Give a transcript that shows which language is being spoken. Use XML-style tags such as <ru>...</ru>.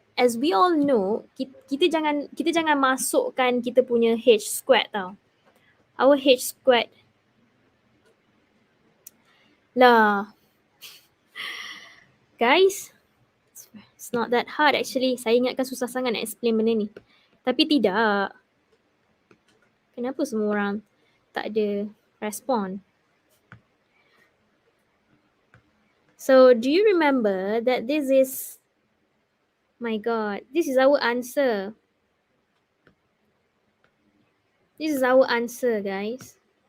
<en>As we all know,</en> <ms>kita jangan masukkan kita punya H squared tau.</ms> <en>Our H squared lah. Guys, it's not that hard actually.</en> <ms>Saya ingatkan susah sangat nak explain benda ni. Tapi tidak. Kenapa semua orang tak ada respon?</ms> <en>So, do you remember that this is, my God, this is our answer. This is our answer, guys.</en>